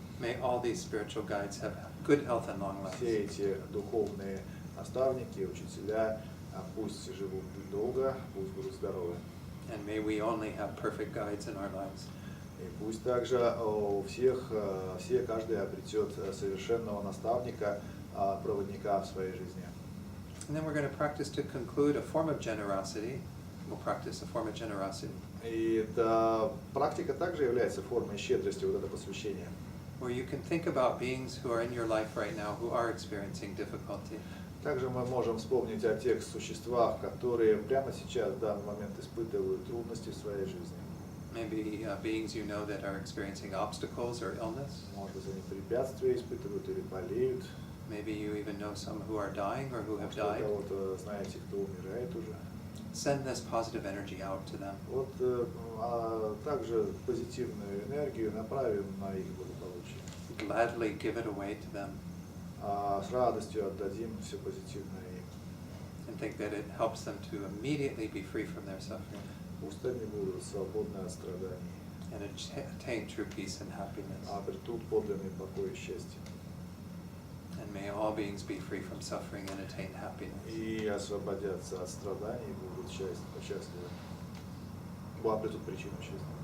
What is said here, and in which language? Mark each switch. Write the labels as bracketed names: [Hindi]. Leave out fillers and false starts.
[English] May all these spiritual guides have good health and long lives. [Russian] Все эти духовные наставники, учителя, пусть живут долго, пусть будут здоровы. [English] And may we only have perfect guides in our lives. [Russian] И пусть также у всех, каждый обретет совершенного наставника, проводника в своей жизни. [English] And then we're going to practice to conclude a form of generosity. We'll practice a form of generosity. [Russian] И эта практика также является формой щедрости, вот это посвящение. [English] Where you can think about beings who are in your life right now who are experiencing difficulty. [Russian] Также мы можем вспомнить о тех существах, которые прямо сейчас, в данный момент, испытывают трудности в своей жизни. [English] Maybe beings you know that are experiencing obstacles or illness. [Russian] Может быть, они препятствия испытывают или болеют. [English] Maybe you even know some who are dying or who have died. [Russian] Кого-то знаете, кто умирает уже. [English] Send this positive energy out to them. [Russian] Вот также позитивную энергию направим на их благополучие. [English] Gladly give it away to them. [Russian] С радостью отдадим все позитивное им. [English] And think that it helps them to immediately be free from their suffering. [Russian] Пусть они будут свободны от страданий, [English] And attain true peace and happiness. [Russian] обретут подлинный покой и счастье. [English] And may all beings be free from suffering and attain happiness. [Russian] И освободятся от страданий, будут счастливы. Обретут причину счастья.